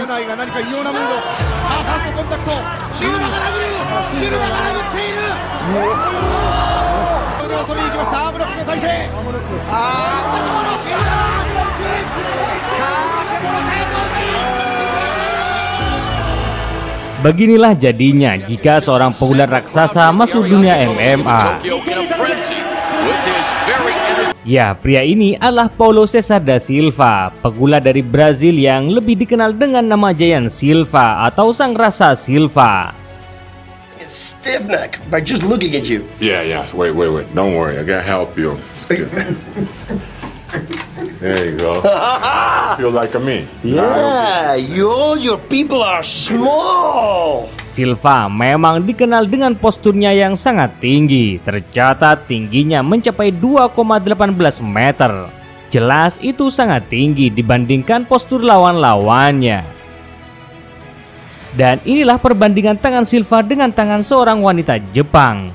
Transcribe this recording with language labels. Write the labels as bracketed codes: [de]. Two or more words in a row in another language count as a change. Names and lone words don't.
[ja] ないが何か異様なムード。さあファーストコンタクト。シルバが殴る。シルバが殴っている。腕を取りに行きました。アームロックの体勢。打ったところシルバーアームロック。さあ獣対同時。 [id] Beginilah jadinya jika seorang pegulat raksasa masuk dunia MMA. Ya, pria ini adalah Paulo Cesar da Silva, pegulat dari Brazil yang lebih dikenal dengan nama Giant Silva atau Sang Rasa Silva. [en] Stiff neck by just looking at you. Yeah. Wait. Don't worry. I gotta help you. There you go. Feel like me. Yeah, your people are small. [id] Silva memang dikenal dengan posturnya yang sangat tinggi. Tercatat tingginya mencapai 2,18 meter. Jelas itu sangat tinggi dibandingkan postur lawan-lawannya. Dan inilah perbandingan tangan Silva dengan tangan seorang wanita Jepang.